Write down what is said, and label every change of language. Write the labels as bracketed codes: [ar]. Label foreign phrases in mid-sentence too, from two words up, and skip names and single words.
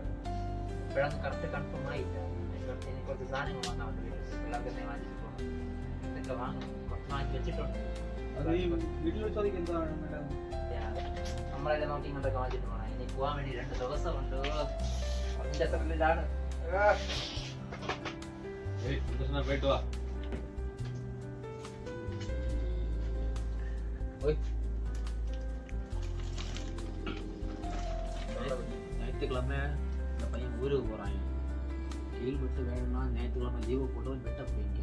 [ml] ഇപ്പോഴൊന്നും [en] correct confirm [ml] ആയില്ല. ഇനി കുറച്ച് സാധനങ്ങൾ വന്നാൽ മതി. പിള്ളേർക്ക് വാങ്ങിച്ചിട്ട് പോകണം. ഇതൊക്കെ വാങ്ങും, കുറച്ച് വാങ്ങി വെച്ചിട്ടുണ്ട്. വീട്ടിൽ വെച്ചോദിക്ക് എന്താ നമ്മളെല്ലാം നോക്കി ഇങ്ങോട്ടൊക്കെ വാങ്ങിച്ചിട്ട് പോകണം. ഇനി പോകാൻ വേണ്ടി 2 ദിവസമുണ്ട്. അതിന്റെ അത്രയിലാണ്. [ta] போயிட்டு வா. ஞாயிற்றுக்கிழமை இந்த பையன் ஊருக்கு போகிறான். லீவ் விட்டு வேணும்னா ஞாயிற்றுக்கிழமை லீவு போட்டு வெட்ட போய்ங்க.